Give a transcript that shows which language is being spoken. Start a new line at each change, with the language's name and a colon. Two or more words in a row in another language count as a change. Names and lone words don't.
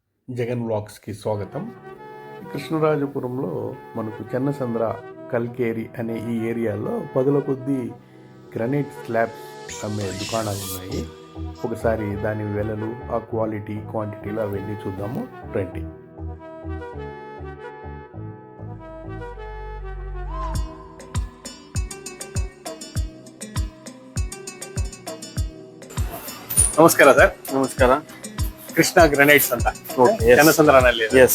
Telugu: జగన్ వ్లాగ్స్కి స్వాగతం. కృష్ణరాజపురంలో మనకు చెన్నసంద్ర, కల్కేరి అనే ఈ ఏరియాలో పదుల కొద్దీ గ్రనైట్ స్లాబ్స్ అమ్మే దుకాణాలు ఉన్నాయి. ఒకసారి దాని వెలలు, ఆ క్వాలిటీ, క్వాంటిటీలో అవన్నీ చూద్దాము రండి.
Kannada: ನಮಸ್ಕಾರ ಸರ್. ನಮಸ್ಕಾರ. ಕೃಷ್ಣ ಗ್ರನೈಟ್ಸ್ ಅಂತ ಚೆನ್ನಸಂದ್ರನಲ್ಲಿ. ಎಸ್.